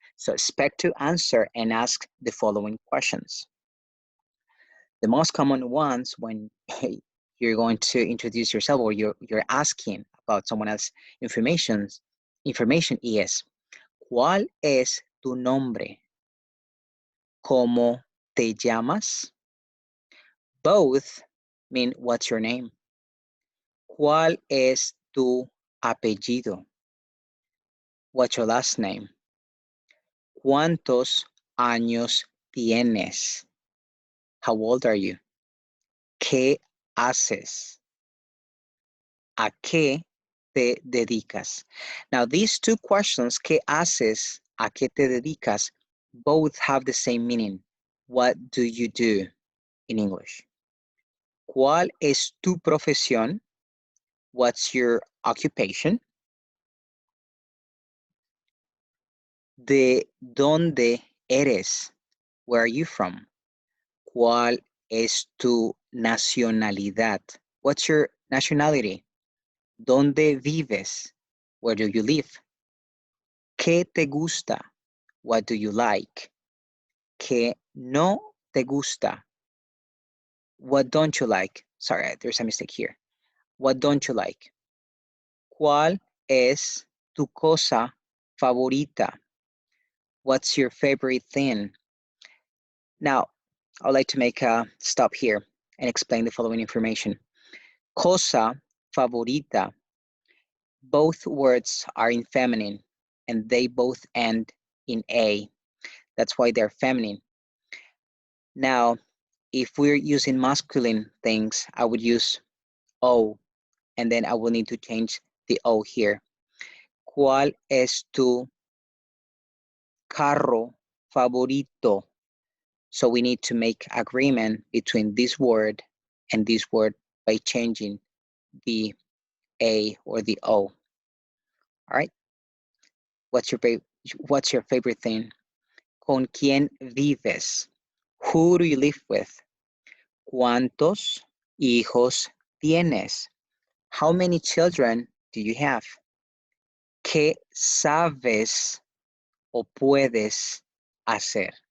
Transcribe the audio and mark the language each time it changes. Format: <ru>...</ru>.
<en>So expect to answer and ask the following questions. The most common ones when you're going to introduce yourself or you're asking about someone else's information</en> <es>information is, ¿cuál es tu nombre? ¿Cómo te llamas?</es> <en>Both mean what's your name.</en> <es>¿Cuál es tu apellido?</es> <en>What's your last name?</en> <es>¿Cuántos años tienes?</es> <en>How old are you?</en> <es>¿Qué haces? ¿A qué te dedicas?</es> <en>Now, these two questions,</en> <es>¿qué haces? ¿A qué te dedicas?</es> <en>Both have the same meaning. What do you do in English?</en> <es>¿Cuál es tu profesión?</es> <en>What's your occupation?</en> <es>¿De dónde eres?</es> <en>Where are you from?</en> <es>¿Cuál es tu nacionalidad?</es> <en>What's your nationality?</en> <es>¿Dónde vives?</es> <en>Where do you live?</en> <es>¿Qué te gusta?</es> <en>What do you like?</en> <es>¿Qué no te gusta?</es> <en>What don't you like? Sorry, there's a mistake here. What don't you like?</en> <es>¿Cuál es tu cosa favorita?</es> <en>What's your favorite thing? Now, I'd like to make a stop here and explain the following information. Cosa favorita. Both words are in feminine and they both end in A. That's why they're feminine. Now, if we're using masculine things, I would use O, and then I will need to change the O here.</en> <es>¿Cuál es tu carro favorito?</es> <en>So we need to make agreement between this word and this word by changing the A or the O. All right. What's your favorite thing?</en> <es>¿Con quién vives?</es> <en>Who do you live with?</en> <es>¿Cuántos hijos tienes?</es> <en>How many children do you have?</en> <es>¿Qué sabes o puedes hacer?</es>